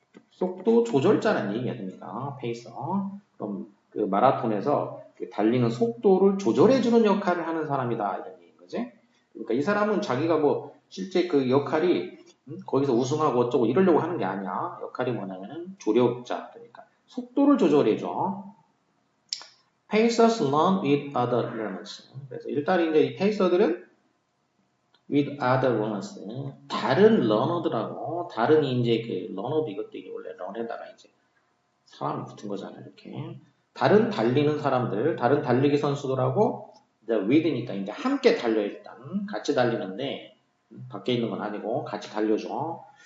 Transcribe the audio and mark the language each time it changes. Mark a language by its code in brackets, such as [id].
[ko] 속도 조절자라는 얘기가 됩니다. 페이서. 그럼 그 마라톤에서 달리는 속도를 조절해주는 역할을 하는 사람이다. 이런 얘기인 거지. 그러니까 이 사람은 자기가 뭐 실제 그 역할이 거기서 우승하고 어쩌고 이러려고 하는 게 아니야. 역할이 뭐냐면은 조력자. 그러니까 속도를 조절해줘. [en] Pacers learn with other learners. [ko] 그래서 일단 이제 이 페이서들은 [en] with other learners. [ko] 다른 러너들하고 다른 이제 그 러너도 이것도 이게 원래 런에다가 이제 사람이 붙은 거잖아요. 이렇게 다른 달리는 사람들, 다른 달리기 선수들하고 이제 with니까 이제 함께 달려 일단 같이 달리는데 밖에 있는 건 아니고 같이 달려줘.